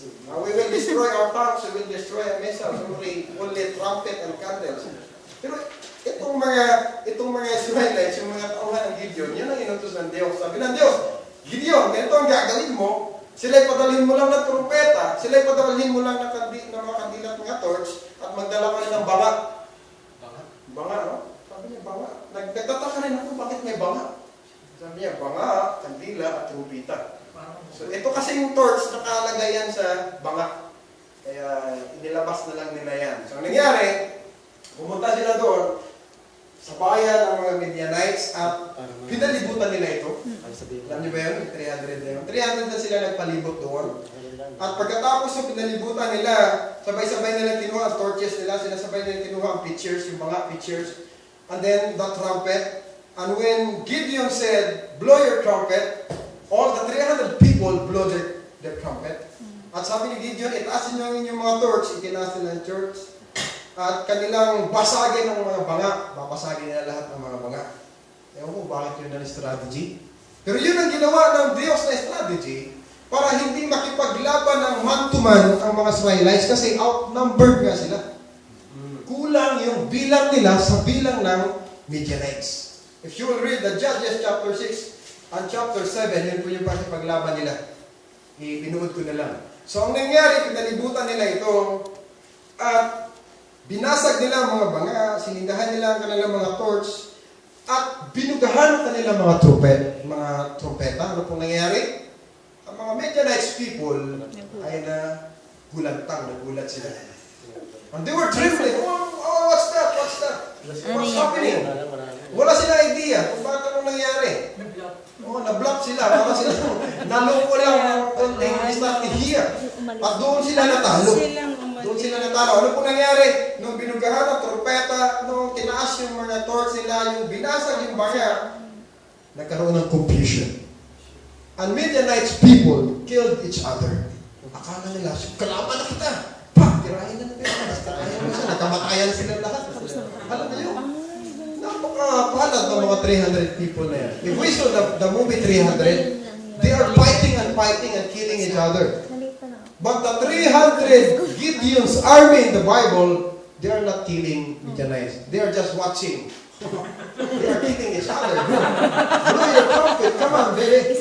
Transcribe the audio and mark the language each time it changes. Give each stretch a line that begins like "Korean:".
English: We will destroy our tanks, we will destroy our missiles, only trumpet and candles.
Filipino: Pero itong mga Israelites, yung mga tauhan ng Gideon, yun ang inutos ng Diyos. Sabi ng Diyos, Gideon, ganito ang gagawin mo, sila'y padalhin mo lang ng trumpeta, sila'y padalhin mo lang ng mga kandila at mga torch, at magdala ka rin ng banga. Banga, no? Sabi niya, banga. Nagtataka rin ako, bakit may banga? Sabi niya, banga, kandila, at trumpeta. So, ito kasi yung torch, nakalagay yan sa banga. Kaya, inilabas na lang nila yan. So, ang nangyari, pumunta sila doon, sa bayan ng mga Midianites, at pinalibutan nila ito. Alam niyo ba yun? 300 na yun. 300 na sila nagpalibot doon. At pagkatapos yung pinalibutan nila, sabay-sabay nila kinuha ang torches nila, sinasabay nila kinuha ang pitchers, yung mga pitchers,
English: and then the trumpet. And when Gideon said, blow your trumpet, all the 300 people blow their trumpet.
Filipino: At sabi ni Gideon, itaasin nyo ang inyong mga torch, itinaas nila ang church, at kanilang basagin ng mga banga, babasagin nila lahat ng mga banga. Ewan ko bakit yun ang strategy. Pero yun ang ginawa ng Diyos na strategy para hindi makipaglaban ng man-to-man ang mga Israelites kasi outnumbered nga sila. Kulang yung bilang nila sa bilang ng Midianites.
English: If you will read the Judges chapter 6 and chapter 7,
Filipino: yun po yung pakipaglaban nila. Ibinuod ko na lang. So ang nangyari, pinalibutan nila ito at binasag nila ang mga banga, sinindahan nila ang kanilang mga torch, at binugahan ang kanilang mga trumpeta. Ano pong nangyari? Ang mga Midianites people ay nagulat sila.
English: And they were trembling. Oh, what's that? What's happening?
Filipino: Wala sila idea kung bakit anong nangyari. Oh, na-block sila. Para sila naloko lang ng konting start here. At doon sila natalo. Ano pong nangyari? Nung binugahan ang trumpeta, nung tinaas yung mga torch nila, yung binasag yung banga, nagkaroon ng confusion.
English: And Midianites people killed each other.
Filipino: Akala nila, kalaban na kita. Tirahin na nila. Nakamatayan sila lahat. Alam niyo? Napakapalad ng mga 300 people na yan.
English: If we saw the movie 300, they are fighting and killing each other. But the 300 Gideon's army in the Bible, they are not killing Midianites. They are just watching. They are killing each other. Blow your trumpet. Come on, baby.